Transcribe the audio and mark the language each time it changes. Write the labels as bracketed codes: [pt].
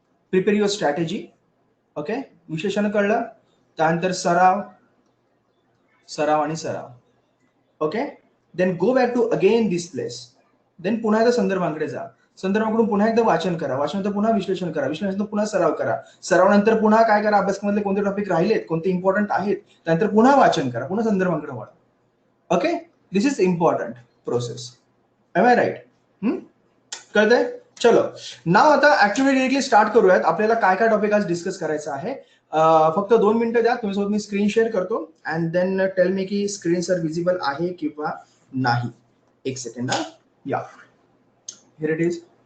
[en] prepare your strategy, [mr] okay. विश्लेषण कळलं, त्यानंतर सराव, सराव आणि सराव, okay. [en] Then go back to again this place. [mr] Then पुन्हा एकदा संदर्भांकडे जा, संदर्भाकडून पुन्हा एकदा वाचन करा, वाचनानंतर पुन्हा विश्लेषण करा, विश्लेषणानंतर पुन्हा सराव करा, सरावानंतर पुन्हा काय करा, अभ्यासक्रमातले कोणते टॉपिक राहिलेत, कोणते इम्पॉर्टंट आहेत, त्यानंतर पुन्हा वाचन करा, पुन्हा संदर्भांकडे वळा, okay. [en] This is important process, am I right. [mr] कळतंय. चलो, नाव आता ऍक्टिव्हिटी डिरेक्टली स्टार्ट करूयात. आपल्याला काय काय टॉपिक आज डिस्कस करायचं आहे. फक्त 2 मिनिटं द्या, तुमच्यासोबत मी स्क्रीन शेअर करतो [en] and then tell me [mr] की स्क्रीन सर विजिबल आहे किंवा नाही. एक सेकंड, [en] Yeah here it is.